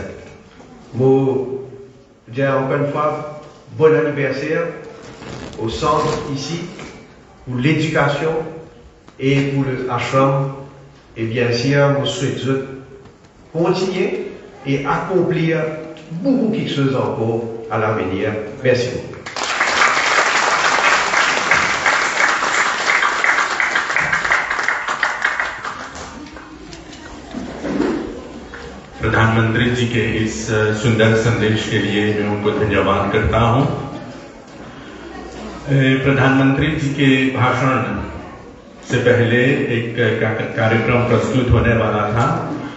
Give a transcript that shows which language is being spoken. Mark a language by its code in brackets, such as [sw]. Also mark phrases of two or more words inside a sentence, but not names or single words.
[fr] Moi, je dis encore une fois, bon anniversaire au centre ici, pour l'éducation et pour le ashram. Et bien sûr, je souhaite continuer et accomplir beaucoup de choses encore à l'avenir. Merci beaucoup. [hi] प्रधानमंत्री जी के इस सुंदर संदेश के लिए मैं उनको धन्यवाद करता हूं। प्रधानमंत्री जी के भाषण से पहले एक कार्यक्रम प्रस्तुत होने वाला था